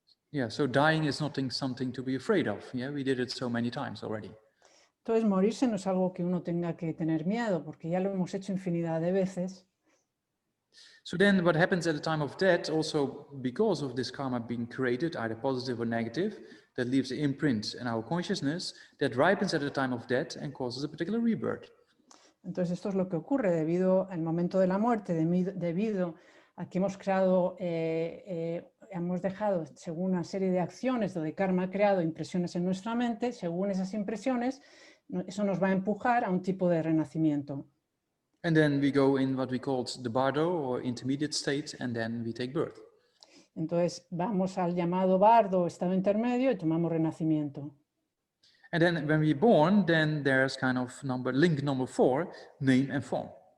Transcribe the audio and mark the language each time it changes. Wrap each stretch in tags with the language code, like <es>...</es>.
<en>Yeah, so dying is not something to be afraid of. Yeah, we did it so many times already.</en> <es>Entonces morirse no es algo que uno tenga que tener miedo, porque ya lo hemos hecho infinidad de veces.</es> <en>So then what happens at the time of death, also because of this karma being created, either positive or negative, that leaves an imprint in our consciousness that ripens at the time of death and causes a particular rebirth.</en> <es>Entonces esto es lo que ocurre debido al momento de la muerte, debido a que hemos creado hemos dejado, según una serie de acciones o de karma creado, impresiones en nuestra mente, según esas impresiones, eso nos va a empujar a un tipo de renacimiento.</es> <en>And then we go in what we called the bardo or intermediate state, and then we take birth.</en> <es>Entonces vamos al llamado bardo, estado intermedio, y tomamos renacimiento.</es> <en>And then when we're born, then there's kind of link number 4, name and form.</en>